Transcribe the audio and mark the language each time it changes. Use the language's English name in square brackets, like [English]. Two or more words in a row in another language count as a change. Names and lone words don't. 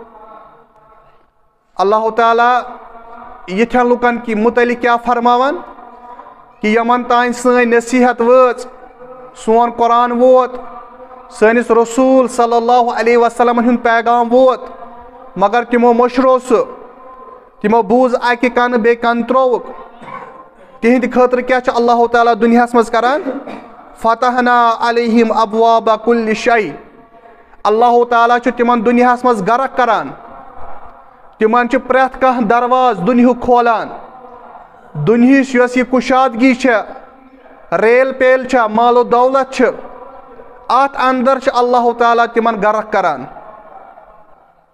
[Kashmiri] अल्लाह ताला यिथ्यन लुकन की मुतलिक क्या फरमावन कि यमन तान सैन नसीहत वज सोन कुरान वोत सनिस रसूल [Arabic] صلى الله عليه وسلم [Kashmiri] हुंद पैगाम वोत मगर तिमो मशरो तिमो बूज अकि कन बे कन त्रोवुक तिहंद खतर क्या अल्लाह ताला दुनिया मज करान [Arabic] فتحنا عليهم أبواب كل شيء [Kashmiri] अल्लाह ताला तिमन दुनिया मज गरक करान तिमन प्रेथ कह दरवाज दुनिया खोलान दुनिया यस यह कुशादगी रेल पेल मालो दौलत अत अंदर अल्लाह ताला तिमन गरक करान